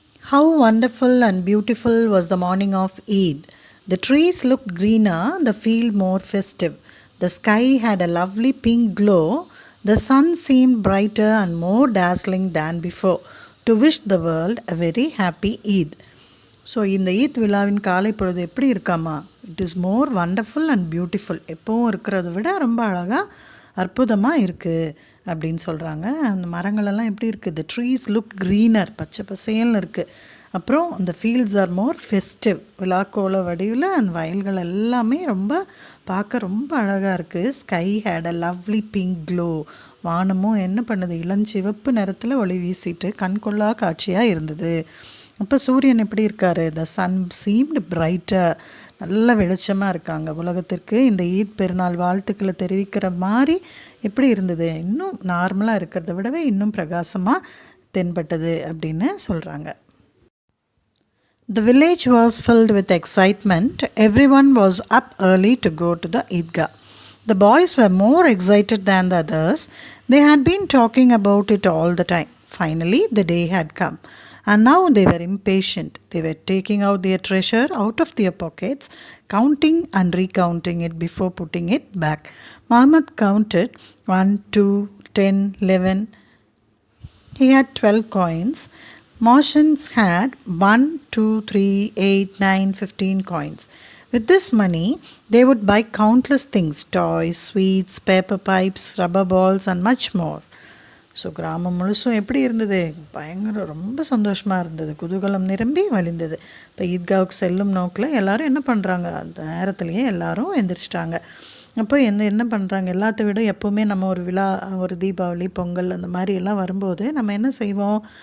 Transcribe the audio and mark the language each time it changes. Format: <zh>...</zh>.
<en>How wonderful and beautiful was the morning of Eid. The trees looked greener, the field more festive. The sky had a lovely pink glow. The sun seemed brighter and more dazzling than before, to wish the world a very happy Eid.</en> <ta>So இந்த ஈத் விழாவின் காலை பொழுது எப்படி இருக்காமா?</ta> <en>It is more wonderful and beautiful.</en> <ta>எப்போவும் இருக்கிறத விட ரொம்ப அழகாக அற்புதமாக இருக்குது அப்படின்னு சொல்கிறாங்க. அந்த மரங்களெல்லாம் எப்படி இருக்குது?</ta> <en>the trees look greener,</en> <ta>பச்சை பசேல்னு இருக்குது. அப்புறம் அந்த</ta> <en>fields are more festive,</en> <ta>விழாக்கோல வடிவில் அந்த வயல்கள் எல்லாமே ரொம்ப பார்க்க ரொம்ப அழகாக இருக்குது.</ta> <en>Sky had a lovely pink glow.</en> <ta>வானமும் என்ன பண்ணுது? இளஞ்சிவப்பு நிறத்தில் ஒளி வீசிட்டு கண்கொள்ளா காட்சியாக இருந்தது. அப்போ சூரியன் எப்படி இருக்கார்?</ta> <en>the sun seemed brighter,</en> <ta>நல்ல வெளிச்சமாக இருக்காங்க. உலகத்திற்கு இந்த ஈத் பெருநாள் வாழ்த்துக்களை தெரிவிக்கிற மாதிரி எப்படி இருந்தது? இன்னும் நார்மலாக இருக்கிறத விடவே இன்னும் பிரகாசமாக தென்பட்டது அப்படின்னு சொல்கிறாங்க.</ta> <en>The village was filled with excitement. Everyone was up early to go to the Eidgah. The boys were more excited than the others. They had been talking about it all the time. Finally, the day had come, and now they were impatient. They were taking out their treasure out of their pockets, counting and recounting it before putting it back. Muhammad counted 1, 2, 10, 11. He had 12 coins. Mohsin had 1, 2, 3, 8, 9, 15 coins. With this money, they would buy countless things, toys, sweets, paper pipes, rubber balls and much more.</en> <ta>So கிராமம் முழுசும் எப்படி இருந்தது? பயங்கர ரொம்ப சந்தோஷமாக இருந்தது, குதூகலம் நிரம்பி வழிந்தது. இப்போ ஈத்காவுக்கு செல்லும் நோக்கில் எல்லோரும் என்ன பண்ணுறாங்க? அந்த நேரத்துலேயே எல்லோரும் எந்திரிச்சிட்டாங்க. அப்போ என்ன பண்ணுறாங்க? எல்லாத்த விட எப்போவுமே நம்ம ஒரு விழா, ஒரு தீபாவளி, பொங்கல் அந்த மாதிரி எல்லாம் வரும்போது நம்ம என்ன செய்வோம்?</ta>